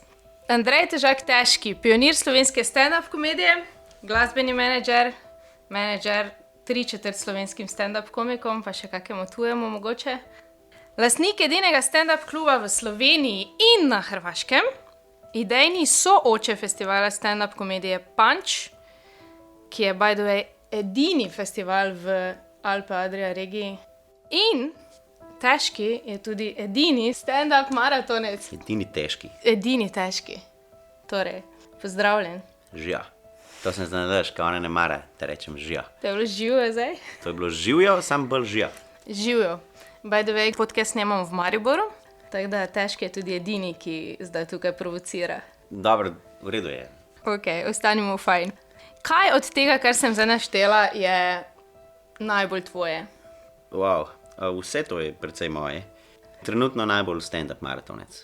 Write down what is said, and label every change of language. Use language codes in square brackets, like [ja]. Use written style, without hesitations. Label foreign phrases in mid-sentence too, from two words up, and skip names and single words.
[sl] Andrej Težak Težki, pionir slovenske stand-up komedije, glasbeni menedžer 3/4 slovenskim stand-up komikom, pa še kakemu tujemu mogoče. Lastnik edinega stand-up kluba v Sloveniji in na Hrvaškem, idejni sooče festivala stand-up komedije Punch, ki je [en] by the way [sl] edini festival v Alpe Adria regiji. In Težki je tudi edini stand-up maratonec. Edini težki. Torej, pozdravljen. Žija. To sem zdaj nadaš, kao ne mara, te rečem žija. To je bilo živjo zdaj? To je bilo živjo, sam bolj žija. Živjo. [en] By the way, [sl] podcast snemam v Mariboru, tako da Težki je tudi edini, ki zdaj tukaj provocira. Dobro, v redu je. Ok, ostanimo fajn. Kaj od tega, kar sem zdaj naštela, je najbolj tvoje? Wow, vse to je precej moje. Trenutno najbolj stand-up maratonec.